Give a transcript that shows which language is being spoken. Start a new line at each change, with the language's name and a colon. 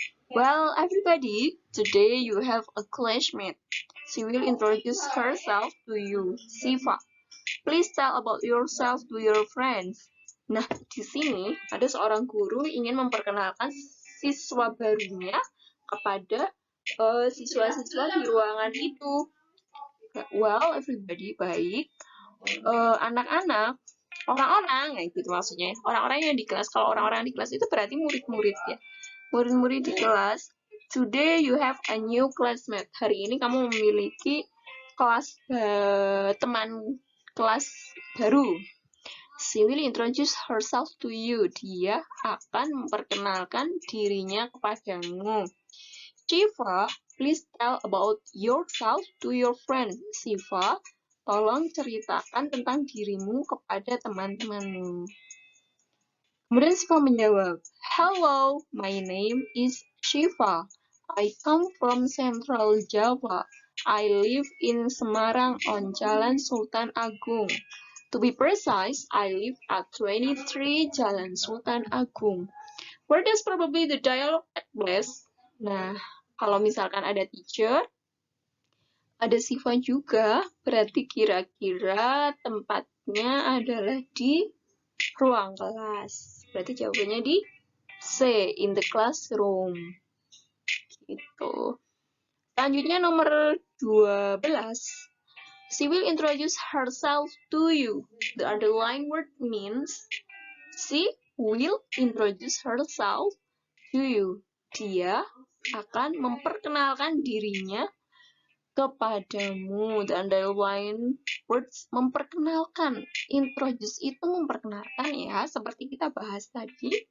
English: Well, everybody, today you have a classmate. She will introduce herself to you. Siva, please tell about yourself to your friends.
Indonesian: Nah, di sini ada seorang guru ingin memperkenalkan siswa barunya kepada siswa-siswa di ruangan itu.
English: Well, everybody,
Indonesian: baik. Anak-anak, orang-orang, ya gitu maksudnya. Orang-orang yang di kelas, kalau orang-orang di kelas itu berarti murid-murid ya. Murid-murid di kelas.
English: Today you have a new classmate.
Indonesian: Hari ini kamu memiliki kelas teman kelas baru.
English: She will introduce herself to you.
Indonesian: Dia akan memperkenalkan dirinya kepadamu.
English: Siva, please tell about yourself to your friend.
Indonesian: Siva, tolong ceritakan tentang dirimu kepada teman-temanmu. Kemudian Siva menjawab,
English: hello, my name is Siva. I come from Central Java. I live in Semarang on Jalan Sultan Agung. To be precise, I live at 23 Jalan Sultan Agung. Where does probably the dialogue take place?
Indonesian: Nah, kalau misalkan ada teacher, ada Siva juga, berarti kira-kira tempatnya adalah di ruang kelas. Berarti jawabannya di C,
English: in the classroom.
Indonesian: Gitu. Selanjutnya nomor 12.
English: She will introduce herself to you. The underlined word means she will introduce herself to you.
Indonesian: Dia akan memperkenalkan dirinya kepadamu.
English: The underlined words
Indonesian: memperkenalkan. Introduce itu memperkenalkan ya, seperti kita bahas tadi.